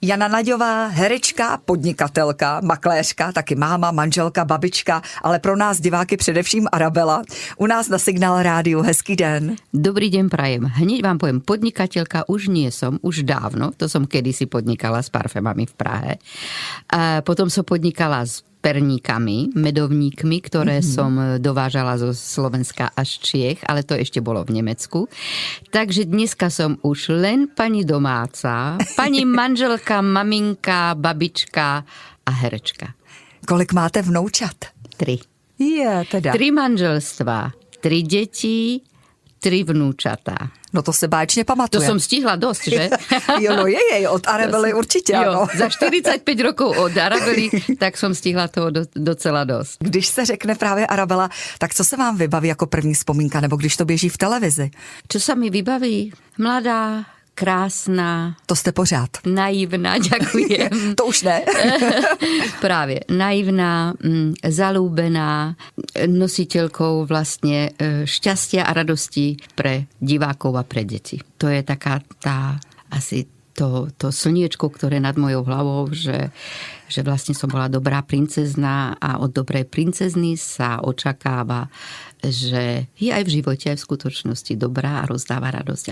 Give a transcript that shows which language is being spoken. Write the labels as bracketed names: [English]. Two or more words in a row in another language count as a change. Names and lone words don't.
[Czech] Jana Naďová, herečka, podnikatelka, makléřka, taky máma, manželka, babička, ale pro nás diváky především Arabela. U nás na Signál rádiu. Hezký den. [Slovak] Dobrý deň prajem. Hneď vám poviem, podnikateľka už nie som, už dávno. To som kedysi podnikala s parfémami v Prahe. A potom som podnikala s perníkami, medovníkmi, ktoré som dovážala zo Slovenska až Čiech, ale to ešte bolo v Nemecku. Takže dneska som už len pani domáca, pani manželka, maminka, babička a herečka. [Czech] Kolik máte vnoučat? 3. Je teda. [Slovak] 3 manželstva, 3 deti, 3 vnúčatá. [Czech] No to se báječně pamatuje. [Slovak] To som stihla dosť, že? [Czech] Jo, no je, od Arabely určitě, ano. [Slovak] Za 45 rokov od Arabely, tak som stihla toho [Czech] docela dost. Když se řekne právě Arabela, tak co se vám vybaví jako první vzpomínka, nebo když to běží v televizi? [Slovak] Čo sa mi vybaví? Mladá, krásna. [Czech] To jste pořád. [Slovak] Naivná, ďakujem. [Czech] To už ne. [Slovak] Práve. Naivná, zalúbená, nositeľkou vlastne šťastia a radosti pre divákov a pre deti. To je taká tá asi to slniečko, ktoré nad mojou hlavou, že vlastne som bola dobrá princezna a od dobrej princezny sa očakáva, že je aj v živote, aj v skutočnosti dobrá a rozdáva radosť.